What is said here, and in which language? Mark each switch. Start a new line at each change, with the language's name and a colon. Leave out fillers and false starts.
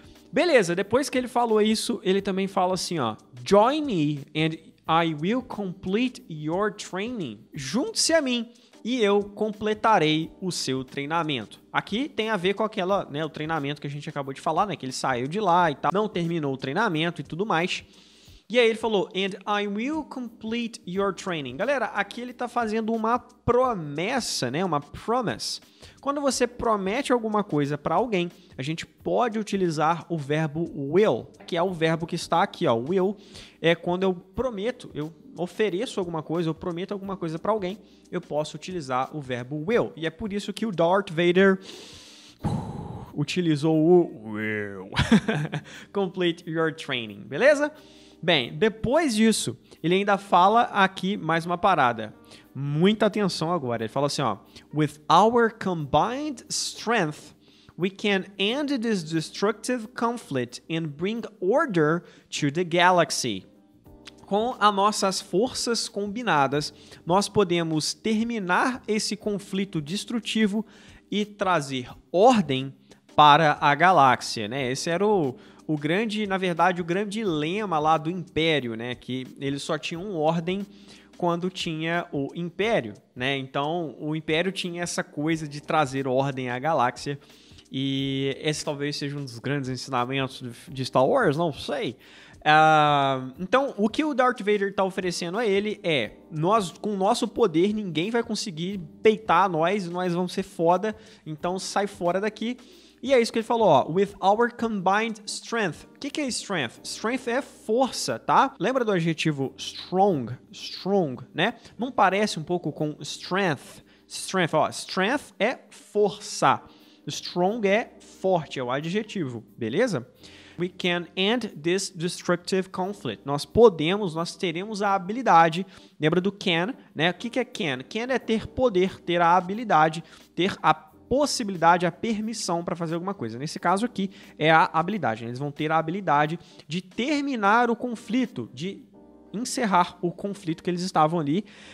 Portuguese: Beleza, depois que ele falou isso, ele também fala assim, ó:
English: Join me and I will complete your training.
Portuguese: Junte-se a mim e eu completarei o seu treinamento. Aqui tem a ver com aquela, né, o treinamento que a gente acabou de falar, né, que ele saiu de lá e tal, não terminou o treinamento e tudo mais. E aí ele falou,
English: and I will complete your training.
Portuguese: Galera, aqui ele está fazendo uma promessa, né? Uma promise. Quando você promete alguma coisa para alguém, a gente pode utilizar o verbo will, que é o verbo que está aqui, ó. Will é quando eu prometo, eu ofereço alguma coisa, eu prometo alguma coisa para alguém, eu posso utilizar o verbo will. E é por isso que o Darth Vader utilizou o will.
English: Complete your training,
Portuguese: beleza? Bem, depois disso, ele ainda fala aqui mais uma parada. Muita atenção agora. Ele fala assim, ó:
English: With our combined strength, we can end this destructive conflict and bring order to the galaxy.
Portuguese: Com as nossas forças combinadas, nós podemos terminar esse conflito destrutivo e trazer ordem para a galáxia, né? Esse era o grande, na verdade, o grande lema lá do Império, né? Que eles só tinham ordem quando tinha o Império, né? Então, o Império tinha essa coisa de trazer ordem à galáxia E esse talvez seja um dos grandes ensinamentos de Star Wars, não sei. Então, o que o Darth Vader tá oferecendo a ele é: nós, com o nosso poder, ninguém vai conseguir peitar nós e nós vamos ser foda, então sai fora daqui. E é isso que ele falou, ó.
English: With our combined strength.
Portuguese: O que é strength? Strength é força, tá? Lembra do adjetivo strong? Strong, né? Não parece um pouco com strength? Strength, ó. Strength é força. Strong é forte, é o adjetivo, beleza?
English: We can end this destructive conflict.
Portuguese: Nós teremos a habilidade. Lembra do can, né? O que é can? Can é ter poder, ter a habilidade, ter a possibilidade, a permissão para fazer alguma coisa. Nesse caso aqui é a habilidade. Eles vão ter a habilidade de terminar o conflito, de encerrar o conflito que eles estavam ali.